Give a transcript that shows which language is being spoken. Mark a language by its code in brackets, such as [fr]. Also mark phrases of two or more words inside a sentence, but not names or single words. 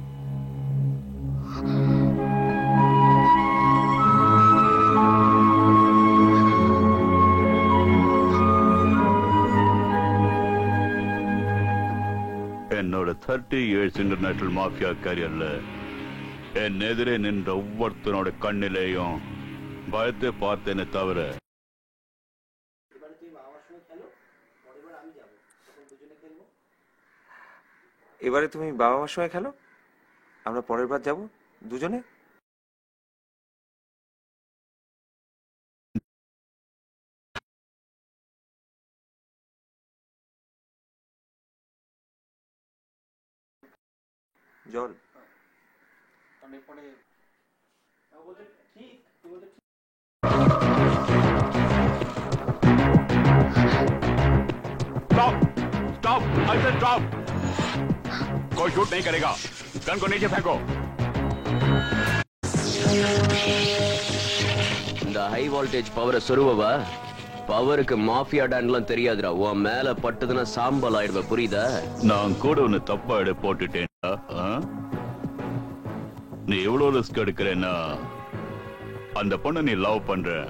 [ta] என்னோட 30 years [en] international mafia career [ta] என் எதிரே நின்ற ஒவ்வொருத்தனோட கண்ணிலேயும் பயத்தை பார்த்தேனே தவிர [bn] এবারে তুমি বাবা মার সঙ্গে খেলো, আমরা পরের বার যাবো দুজনে। জল [en] स्टॉप! I said stop! [hi] कोई शूट नहीं करेगा। गन को नीचे फेंको। [ta] இந்த [en] high voltage power [ta] சொருவவா பவருக்கு [en] mafia don [ta] தெரியாதுடா. உன் மேல பட்டதுன்னா சாம்பல் ஆயிடுவ, புரியுதா? நான் கூட ஒன்னு தப்பா எடை போட்டுட்டேன்டா. நீ எவ்வளவு ரிஸ்க் எடுக்கிறேன்னா அந்த பொண்ணை நீ லவ் பண்ற.